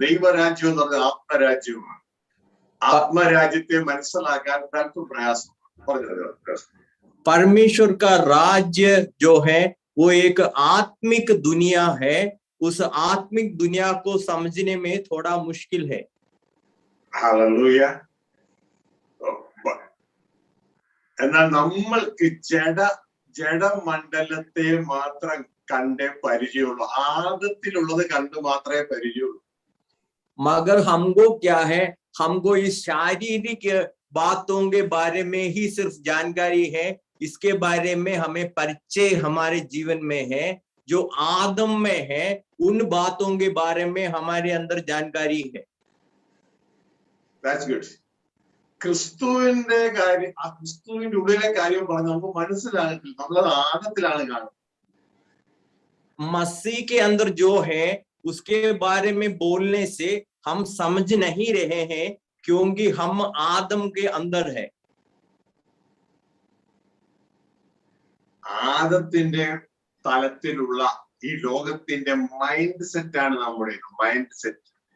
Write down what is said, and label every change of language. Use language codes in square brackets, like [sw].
[ml] ദൈവരാജ്യം എന്ന് പറഞ്ഞാൽ ആത്മരാജ്യമാണ്. ആത്മരാജ്യത്തെ മനസ്സിലാക്കാൻ താല്പര്യം പ്രയാസം. [hi] परमेश्वर का राज्य जो है वो एक आत्मिक दुनिया है. उस आत्मिक दुनिया को समझने में थोड़ा मुश्किल है. [en] Hallelujah. [ml] എന്നാൽ നമ്മൾക്ക് ജഡമണ്ഡലത്തെ മാത്രം കണ്ടേ പരിചയമുള്ളൂ. ആദത്തിലുള്ളത് കണ്ട് മാത്രമേ പരിചയമുള്ളൂ. [hi] मगर हमको क्या है, हमको इस शारीरिक बातों के बारे में ही सिर्फ जानकारी है. इसके बारे में हमें परिचय हमारे जीवन में है. जो आदम में है उन बातों के बारे में हमारे अंदर जानकारी है. [en] That's good. [ml] ക്രിസ്തുവിന്റെ കാര്യം, ആ ക്രിസ്തുവിന്റെ ഉള്ളിലെ കാര്യം പറഞ്ഞ് നമുക്ക് മനസ്സിലാകത്തില്ല. നമ്മളത് ആദത്തിലാണ് കാണുന്നത്. [hi] मसीह के अंदर जो है उसके बारे में बोलने से हम समझ नहीं रहे हैं, क्योंकि हम आदम के अंदर है. [ml] ആദത്തിന്റെ തലത്തിലുള്ള ഈ ലോകത്തിന്റെ മൈൻഡ് സെറ്റ് ആണ് നമ്മുടെ മൈൻഡ് സെറ്റ്.